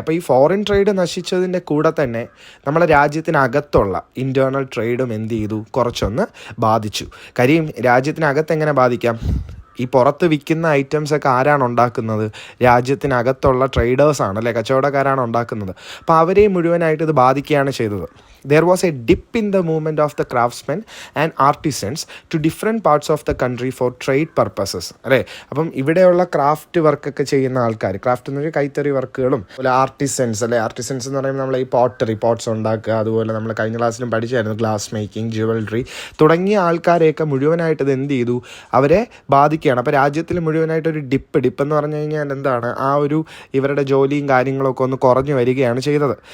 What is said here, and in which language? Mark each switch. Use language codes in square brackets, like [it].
[ml] അപ്പോൾ ഈ foreign trade നശിച്ചതിൻ്റെ കൂടെ തന്നെ നമ്മുടെ രാജ്യത്തിനകത്തുള്ള ഇൻറ്റേർണൽ ട്രേഡും എന്ത് ചെയ്തു, കുറച്ചൊന്ന് ബാധിച്ചു. കാര്യം രാജ്യത്തിനകത്ത് എങ്ങനെ ബാധിക്കാം? ഈ പുറത്ത് വിൽക്കുന്ന ഐറ്റംസൊക്കെ ആരാണ് ഉണ്ടാക്കുന്നത്? രാജ്യത്തിനകത്തുള്ള ട്രേഡേഴ്സാണ് അല്ലേ, കച്ചവടക്കാരാണ് ഉണ്ടാക്കുന്നത്. അപ്പോൾ അവരെ മുഴുവനായിട്ട് ഇത് ബാധിക്കുകയാണ് ചെയ്തത്. [en] There was a dip in the movement of the craftsmen and artisans to different parts of the country for trade purposes അല്ലേ. [ml] അപ്പം ഇവിടെയുള്ള ക്രാഫ്റ്റ് വർക്കൊക്കെ ചെയ്യുന്ന ആൾക്കാർ, ക്രാഫ്റ്റ് എന്ന് പറഞ്ഞാൽ കൈത്തറി വർക്കുകളും അതുപോലെ ആർട്ടിസൻസ് അല്ലേ. ആർട്ടിസൻസ് എന്ന് പറയുമ്പോൾ നമ്മൾ ഈ പോട്ട്സ് ഉണ്ടാക്കുക, അതുപോലെ നമ്മൾ കഴിഞ്ഞ ക്ലാസ്സിലും പഠിച്ചായിരുന്നു ഗ്ലാസ് മേക്കിംഗ്, ജ്വല്ലറി തുടങ്ങിയ ആൾക്കാരെയൊക്കെ മുഴുവനായിട്ട് ഇത് എന്ത് ചെയ്തു, അവരെ ബാധിക്കുകയാണ്. അപ്പോൾ രാജ്യത്തിൽ മുഴുവനായിട്ടൊരു ഡിപ്പ് എന്ന് പറഞ്ഞു കഴിഞ്ഞാൽ എന്താണ്, ആ ഒരു ഇവരുടെ ജോലിയും കാര്യങ്ങളൊക്കെ ഒന്ന് കുറഞ്ഞു വരികയാണ് ചെയ്തത്.